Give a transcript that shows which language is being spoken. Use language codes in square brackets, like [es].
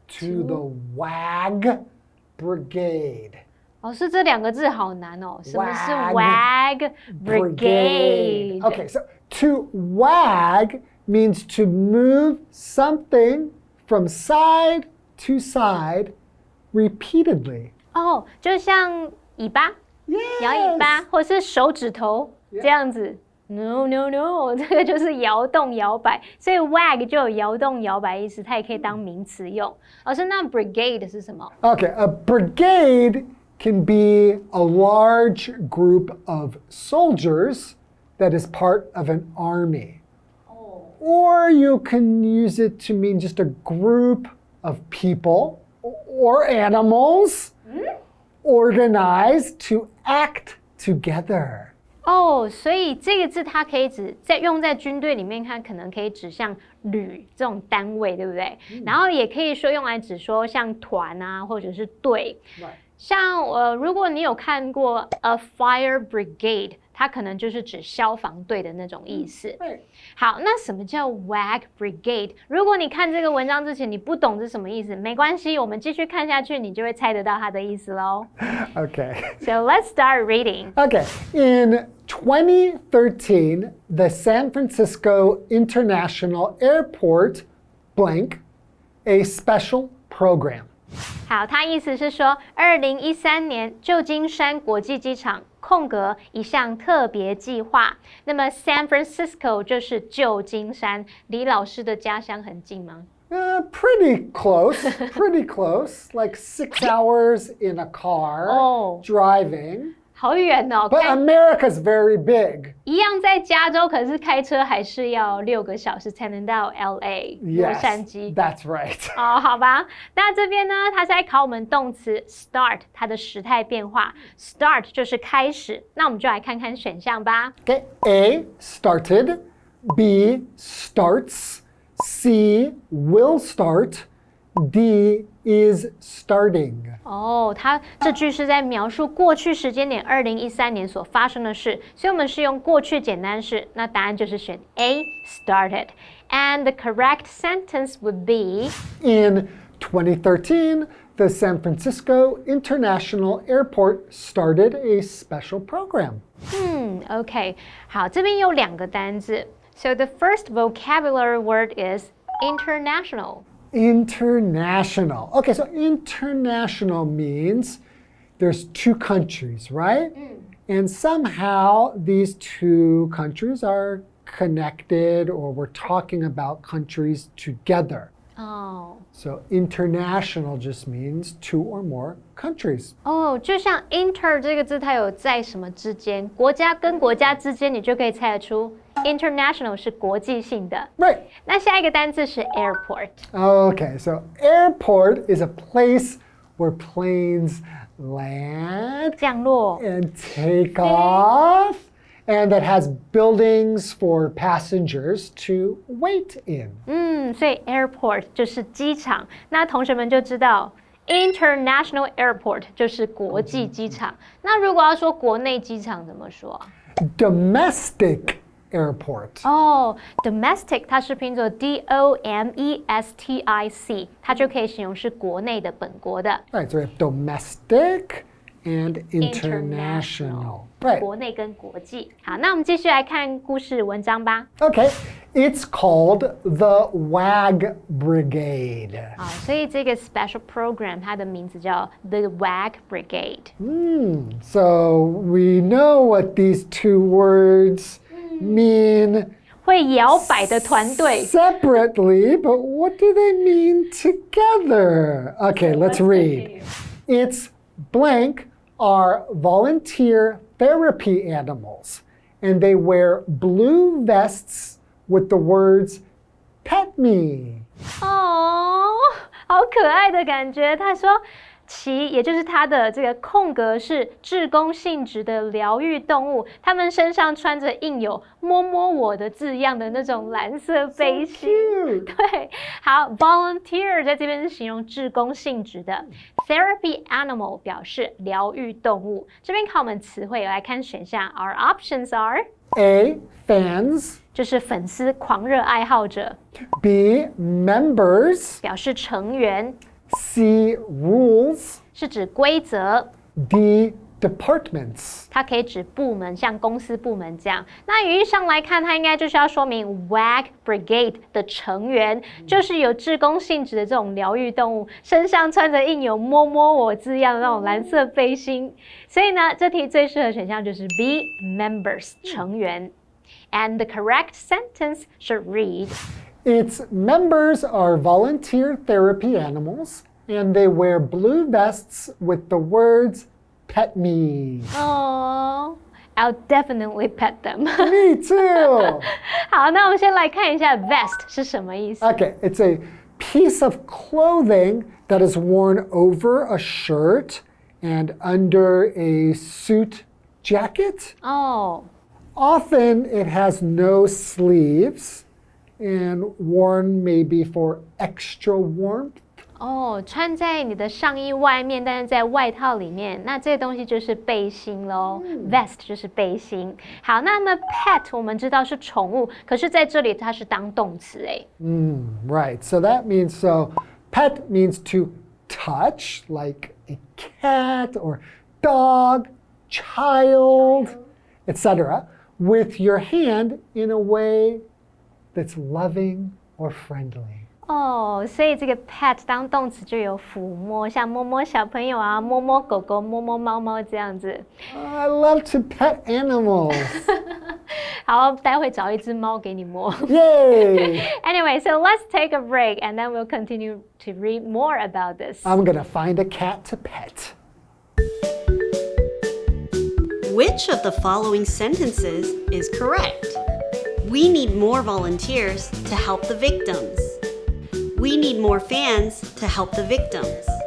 [en] to the Wag Brigade. [zh] 老师，这2个字好难哦。什么是 [en] Wag Brigade? Okay, so to wag means to move something from side to side repeatedly. [zh] 就像尾巴，摇尾巴，或是手指头这样子。 No, 这个就是摇动摇摆，所以 wag 就有摇动摇摆意思，它也可以当名词用。老师，那 brigade 是什么？ [en] Okay, a brigade can be a large group of soldiers that is part of an army. Or you can use it to mean just a group of people or animals organized to act together. [zh] 所以这个字它可以用在军队里面看，可能可以指向旅这种单位，对不对？然后也可以说用来指说像团啊，或者是队。像如果你有看过 [en] a fire brigade， [zh] 它可能就是指消防队的那种意思。好，那什么叫 Wag Brigade？ 如果你看这个文章之前你不懂是什么意思，没关系，我们继续看下去，你就会猜得到它的意思咯。 [en] Okay. So let's start reading. Okay. In 2013, the San Francisco International Airport blank a special program. [zh] 好，它意思是说2013年旧金山国际机场空格一项特别计划。那么 San Francisco 就是旧金山，离老师的家乡很近吗 [en] ？Pretty close, like 6 hours in a car driving. [zh] 好远哦。 [en] But America's very big. [zh] 一样在加州，可是开车还是要6个小时才能到 LA 洛杉矶。 [en] That's right. [zh] 哦，好吧。那这边呢，它是在考我们动词 start 它的时态变化。 start 就是开始。那我们就来看看选项吧。 [en] Okay, A, started. B, starts. C, will start. D, is starting. [zh] 哦，它这句是在描述过去时间点2013年所发生的事，所以我们是用过去简单式。那答案就是选 A, started. [en] And the correct sentence would be In 2013, the San Francisco International Airport started a special program. OK. [zh] 好，这边有2个单字。 [en] So the first vocabulary word is international. International. Okay, so international means there's 2 countries, right? And somehow these 2 countries are connected, or we're talking about countries together. Oh. So international just means 2 or more countries. [zh] 哦，就像 inter 这个字，它有在什么之间，国家跟国家之间，你就可以猜得出 international 是国际性的。 [en] Right. [zh] 那下一个单字是 airport。 [en] Okay, so airport is a place where planes land [zh] 降落。 [en] and take off, and that has buildings for passengers to wait in. [zh] 所以 airport 就是机场。那同学们就知道 international airport 就是国际机场。那如果要说国内机场怎么说？ Domestic airport. Domestic 它是拼作 domestic， 它就可以形容是国内的本国的。 [en] Right, so we have domestic and international. Right. [zh] 国内跟国际。好，那我们继续来看故事文章吧。 [en] Okay, it's called the Wag Brigade. [zh] 好，所以这个 special program 它的名字叫 The Wag Brigade。 [en] So we know what these 2 words mean [zh] 会摇摆的团队。 [en] separately, but what do they mean together? Okay, let's read. It's blank are volunteer therapy animals, and they wear blue vests with the words "Pet me." [zh] 哦，好可爱的感觉。他说，其也就是它的这个空格是志工性质的疗愈动物，它们身上穿着印有“摸摸我”的字样的那种蓝色背心。 [en] Cute. [zh] 对，好 ，volunteer 在这边是形容志工性质的 ，therapy animal 表示疗愈动物。这边考我们词汇，来看选项 ， [en] Our options are A, fans. [zh] 就是粉丝、狂热爱好者 [en] B, members. [zh] 表示成员， [en] C, rules. [zh] 是指规则。 [en] D, departments. [zh] 它可以指部门，像公司部门这样。那语义上来看，它应该就是要说明 Wag Brigade 的成员，就是有志工性质的这种疗愈动物，身上穿着印有“摸摸我”字样的那种蓝色背心。所以呢，这题最适合选项就是 B members 成员。 [en] And the correct sentence should read Its members are volunteer therapy animals, and they wear blue vests with the words "Pet me." Oh, I'll definitely pet them. Me too. [zh] 好，那我们先来看一下 vest 是什么意思。 [en] Okay, it's a piece of clothing that is worn over a shirt and under a suit jacket. [zh] 哦。 [en] Often it has no sleeves and worn maybe for extra warmth. [zh] 哦，穿在你的上衣外面，但是在外套里面，那这个东西就是背心咯。 Vest 就是背心。好，那么 pet 我们知道是宠物，可是在这里它是当动词哎。 [en] Right, so that means pet means to touch, like a cat or dog, child, etc., with your hand in a way that's loving or friendly. [zh] 哦，所以这个 pet 当动词就有抚摸，像摸摸小朋友啊，摸摸狗狗，摸摸猫猫这样子。 [en] I love to pet animals. [zh] 好，待会找一只猫给你摸。 [en] Yay! Anyway, so let's take a break and then we'll continue to read more about this. I'm gonna find a cat to pet. Which of the following sentences is correct? We need more volunteers to help the victims. We need more fans to help the victims.